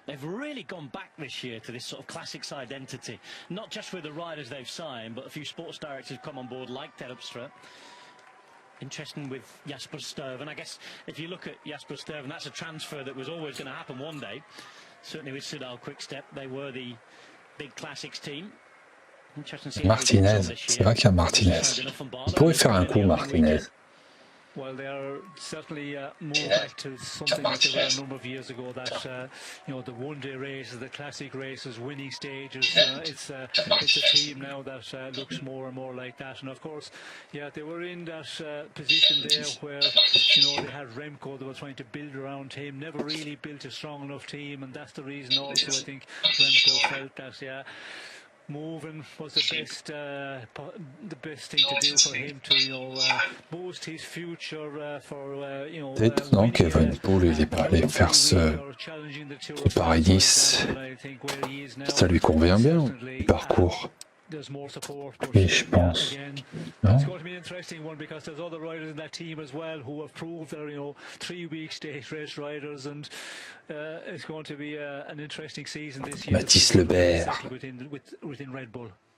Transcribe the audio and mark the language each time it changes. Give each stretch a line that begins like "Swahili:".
English: They've really gone back this year to this sort of classics identity, not just with the riders they've signed, but a few sports directors come on board like Terpstra. Interesting with Jasper Stuyven. I guess if you look at Jasper Stuyven, that's a transfer that was always going to happen one day. Certainly with Soudal Quickstep, they were the big classics team.
French: Martinez, c'est vrai qu'il y a Martinez. Il pourrait faire un coup, Martinez.
English: Well, they are certainly more back to something like they were a number of years ago. That you know, the one-day races, the classic races, winning stages. It's a team now that looks more and more like that. And of course, yeah, they were in that position there where, you know, they had Remco. They were trying to build around him. Never really built a strong enough team, and that's the reason also I think Remco felt that, yeah, moving was the best thing to do for him to, you know, boost his future for, you know.
French: C'est étonnant qu'Evenepoel n'ait pas allé faire ce Paris-Nice. Ça lui convient bien, le parcours. Et je pense. Non?
English: It's going to be an interesting one because there's other riders in that team as well who have proved they're, you know, 3-week stage race riders, and it's going to be an interesting season this year. Mathis Lebert. Within Red Bull.